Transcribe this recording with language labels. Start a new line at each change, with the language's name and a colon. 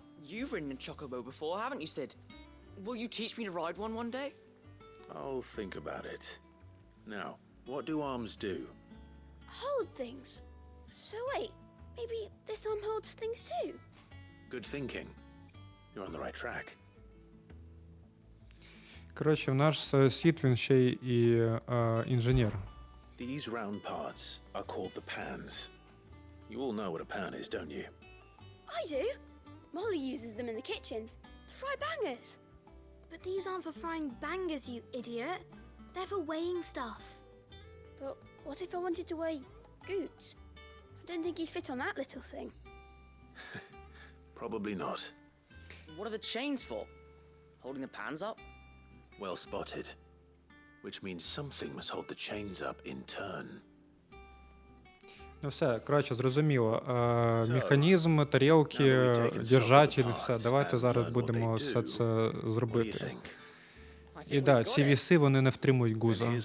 English: You've ridden a chocobo before, haven't you, Sid? Will you teach me to ride one day? I'll think about it. Now, what do arms do? Hold things. So wait, maybe this arm holds things too? Good thinking. You're on the right track.
Ukrainian: Коротше, в наш світ, він ще і інженер.
English: These round parts are called the pans. You all know what a pan is, don't you? I do. Molly uses them in the kitchens to fry bangers. But these aren't for frying bangers, you idiot. They're for weighing stuff. But what if I wanted to weigh Goots? I don't think he'd fit on that little thing. Probably not. What are the chains for? Holding the pans up? Well spotted. Which means something must hold the chains up in turn.
Ukrainian: Ну все, коротше, зрозуміло. Механізм, тарілки, держатель, все. Давайте зараз будемо все це зробити. І да, ці віси, вони не втримують гуза.